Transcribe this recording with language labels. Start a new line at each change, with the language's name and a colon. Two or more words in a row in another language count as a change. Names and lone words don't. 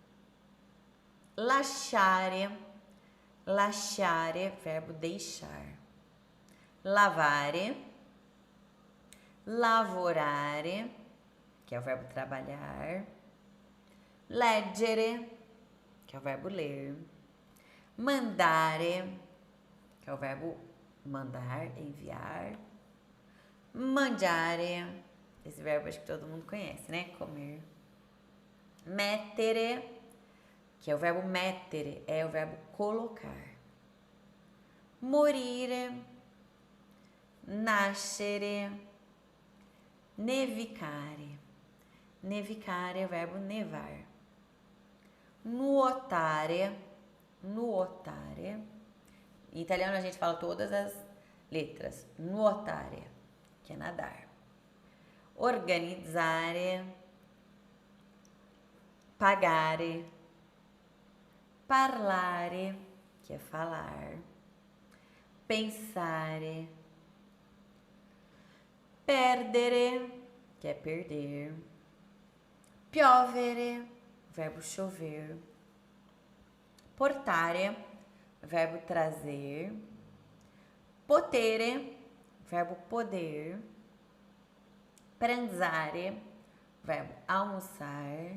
Italian: Lasciare, lasciare,
Portuguese: verbo deixar.
Italian: Lavare, lavorare,
Portuguese: que é o verbo trabalhar. Leggere, que é o verbo ler. Mandare, que é o verbo mandar, enviar. Mangiare, esse verbo acho que todo mundo conhece, né? Comer. Mettere, que é o verbo mettere, é o verbo colocar.
Italian: Morire, nascere, nevicare.
Portuguese: Nevicare é o verbo nevar.
Italian: Nuotare, nuotare.
Portuguese: Em italiano a gente fala todas as letras. Nuotare, que é nadar.
Italian: Organizzare, pagare, parlare,
Portuguese: que é falar.
Italian: Pensare, perdere,
Portuguese: que é perder. Piovere, verbo chover. Portare, verbo trazer. Potere, verbo poder. Pranzare, verbo almoçar.